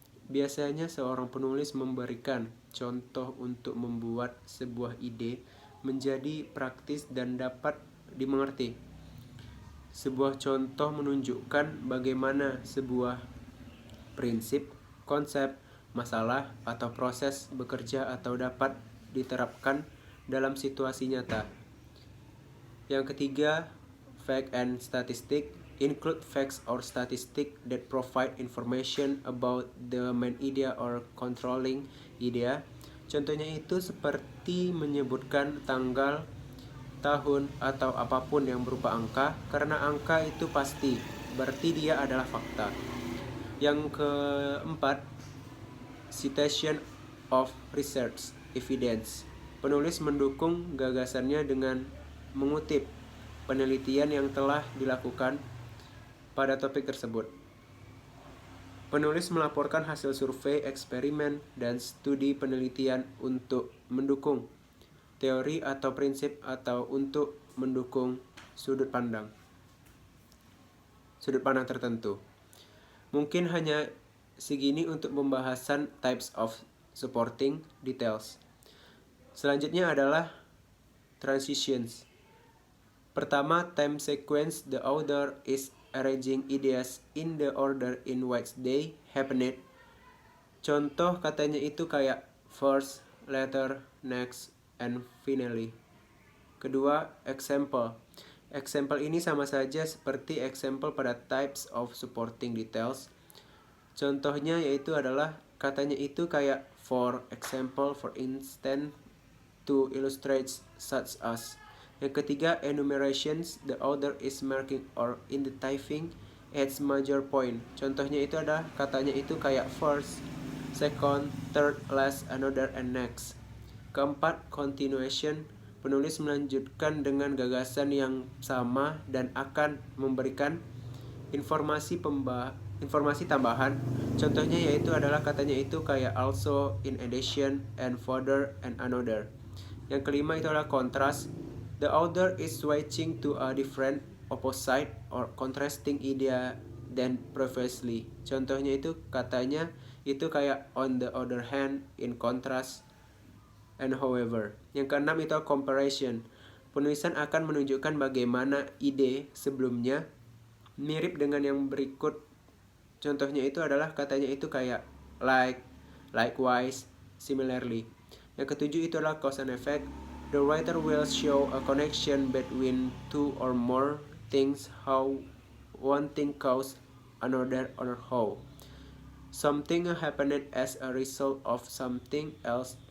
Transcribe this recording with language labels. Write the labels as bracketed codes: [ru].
[id] Biasanya seorang penulis memberikan contoh untuk membuat sebuah ide menjadi praktis dan dapat dimengerti. Sebuah contoh menunjukkan bagaimana sebuah prinsip, konsep, masalah, atau proses bekerja atau dapat diterapkan dalam situasi nyata. Yang ketiga, fact and statistic. [en] Include facts or statistics that provide information about the main idea or controlling idea. [id] Contohnya itu seperti menyebutkan tanggal, tahun, atau apapun yang berupa angka, karena angka itu pasti, berarti dia adalah fakta. Yang keempat, citation of research evidence. Penulis mendukung gagasannya dengan mengutip penelitian yang telah dilakukan pada topik tersebut. Penulis melaporkan hasil survei, eksperimen, dan studi penelitian untuk mendukung teori atau prinsip atau untuk mendukung sudut pandang tertentu. Mungkin hanya segini untuk pembahasan types of supporting details. Selanjutnya adalah transitions. Pertama, time sequence. [en] The author is arranging ideas in the order in which they happened. [id] Contoh katanya itu kayak first, later, next, and finally. Kedua, example. Example ini sama saja seperti example pada types of supporting details. Contohnya yaitu adalah katanya itu kayak for example, for instance, to illustrate, such as. Yang ketiga, enumerations. [en] The author is marking or identifying its major point. [id] Contohnya itu ada katanya itu kayak first, second, third, last, another, and next. Keempat, continuation. Penulis melanjutkan dengan gagasan yang sama dan akan memberikan informasi tambahan. Contohnya yaitu adalah katanya itu kayak also, in addition, and further, and another. Yang kelima itu adalah contrast. [en] The author is switching to a different, opposite, or contrasting idea than previously. [id] Contohnya itu katanya itu kayak on the other hand, in contrast, and however. Yang keenam itu comparison. Penulisan akan menunjukkan bagaimana ide sebelumnya mirip dengan yang berikut. Contohnya itu adalah katanya itu kayak like, likewise, similarly. Yang ketujuh itu adalah cause and effect. [en] The writer will show a connection between two or more things, how one thing causes another or how something happened as a result of something else.